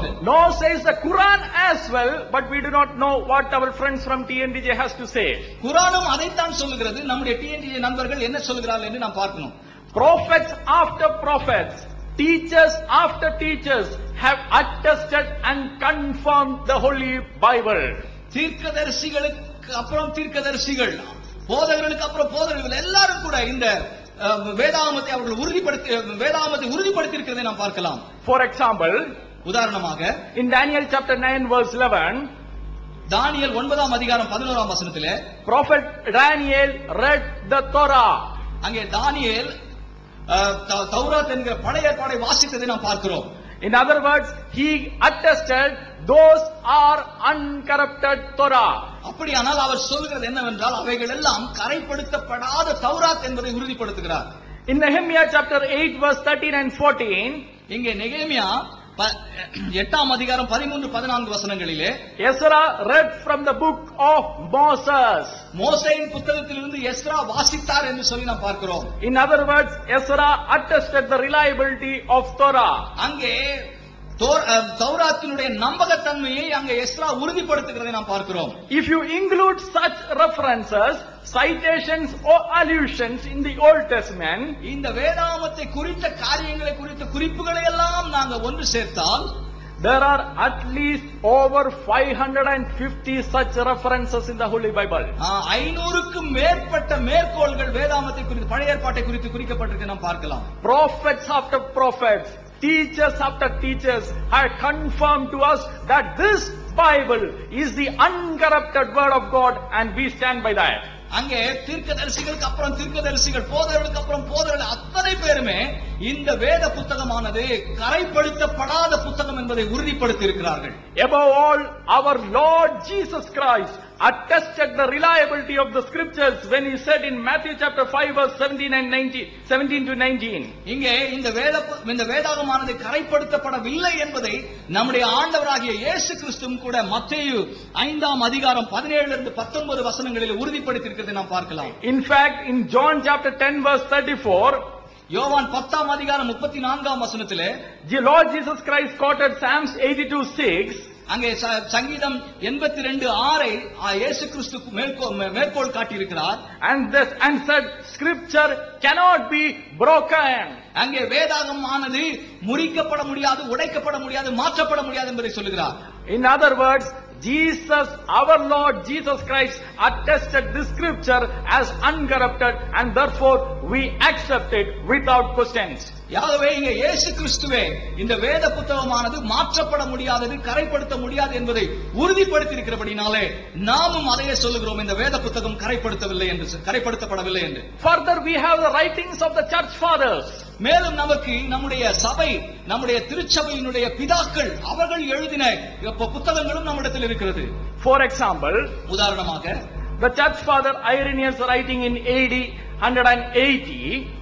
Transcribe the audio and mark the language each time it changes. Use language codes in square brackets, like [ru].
[en] No, says the Quran as well, but we do not know what our friends from TNTJ has to say. [ta] குர்ஆனும் அதைத்தான் சொல்லுகிறது, நம்முடைய TNTJ நண்பர்கள் என்ன சொல்கிறார்கள் என்று நாம் பார்க்கணும். [en] Prophets after prophets, teachers after teachers have attested and confirmed the Holy Bible. [ta] தீர்க்கதரிசிகளுக்கு அப்புறம் தீர்க்கதரிசிகள், போதகர்களுக்கு அப்புறம் போதகர்கள் எல்லாரும் கூட இந்த வேதாகமத்தை அவர்கள் உறுதிப்படுத்தி இருக்கிறதை நாம் பார்க்கலாம். [en] For example, [ta] உதாரணமாக [en] in Daniel chapter 9 verse 11, [ta] தானியேல் 9ஆம் அதிகாரம் 11ஆம் வசனத்திலே [en] prophet Daniel read the Torah. [ta] அங்கே தானியேல் தௌராத் என்கிற பழைய ஏற்பாடை வாசித்ததை நாம் பார்க்கிறோம். [en] In other words, he attested those are uncorrupted Torah. [ta] அப்படியானால் அவர் சொல்கிறது என்னவென்றால் அவைகள் எல்லாம் கரைப்படுத்தப்படாத தௌராத் என்பதை உறுதிப்படுத்துகிறார். [en] In Nehemiah chapter 8 verse 13 and 14, [ta] இங்கே நெகேமியா 8ஆம் அதிகாரம் 13-14 வசனங்களிலே [en] Ezra read from the book of Moses. [ta] மோசேயின் புத்தகத்திலிருந்து எஸ்ரா வாசித்தார் என்று சொல்லி நாம் பார்க்கிறோம். [en] In other words, Ezra attested the reliability of Torah. [ta] அங்கே தௌராத்தினுடைய நம்பகத்தன்மையை அங்கே எஸ்ரா உறுதிப்படுத்துகிறதை நாம் பார்க்கிறோம். [en] If you include such references, citations or allusions in the Old Testament, [ta] இந்த வேதாகமத்தை குறித்த காரியங்களை குறித்த குறிப்புகளை எல்லாம் நாங்கள் ஒன்று சேர்த்தால், [en] there are at least over 550 such references in the Holy Bible. [ta] 500க்கும் மேற்பட்ட மேற்கோள்கள் வேதாகமத்தை குறித்து, பழைய ஏற்பாட்டை குறித்து குறிக்கப்பட்டிருக்க நாம் பார்க்கலாம். [en] Prophets after prophets, teachers after teachers have confirmed to us that this Bible is the uncorrupted word of God, and we stand by that. [ta] அங்கே தீர்க்கதரிசிகளுக்கு அப்புறம் தீர்க்கதரிசிகள், போதகர்களுக்கு அப்புறம் போதகர்கள் அத்தனை பேருமே இந்த வேத புத்தகமானது கரைப்படுத்தப்படாத புத்தகம் என்பதை உறுதிப்படுத்தி இருக்கிறார்கள். [en] Above all, our Lord Jesus Christ attested the reliability of the scriptures when he said in Matthew chapter 5 verse 17 to 19. [ta] இங்கே இந்த வேதாகமானது கரைப்படுத்தப்படவில்லை என்பதை நம்முடைய ஆண்டவராகிய இயேசு கிறிஸ்துவும் கூட மத்தேயு 5ஆம் அதிகாரம் 17 இருந்து 19 வசனங்களில் உறுதிப்படுத்தி இருக்கிறதை நாம் பார்க்கலாம். [en] In fact, in John chapter 10 verse 34, [ta] யோவான் 10ஆம் அதிகாரம் 34ஆம் வசனத்திலே [en] the Lord Jesus Christ quoted Psalms 82:6. [ta] அங்கே சங்கீதம் 82:6 இயேசு கிறிஸ்து மேற்கோள் காட்டியிருக்கிறார். [en] And said scripture cannot be broken. [ta] அங்கே வேதாகமானது முறிக்கப்பட முடியாது, உடைக்கப்பட முடியாது, மாற்றப்பட முடியாது என்பதை சொல்லுகிறார். [en] In other words, Jesus, our Lord Jesus Christ, attested this scripture as uncorrupted, and therefore we accept it without questions. [ta] யாகவே இங்கே இயேசு கிறிஸ்துவே இந்த வேத புத்தகமானது மாற்றப்பட முடியாதது, கரைப்படுத்த முடியாது என்பதை உறுதிப்படுத்தி இருக்கிறபடினாலே நாமும் அதையே சொல்லுகிறோம், இந்த வேத புத்தகம் கரைப்படுத்தப்படவில்லை என்று. [en] Further, we have the writings of the church fathers. [ta] மேலும் நமக்கு நம்முடைய சபை, நம்முடைய திருச்சபையினுடைய பிதாக்கள் அவர்கள் எழுதின புத்தகங்களும் நம்மிடத்தில் இருக்கிறது. [en] For example, [ta] உதாரணமாக [en] the church father Irenaeus writing in AD 180,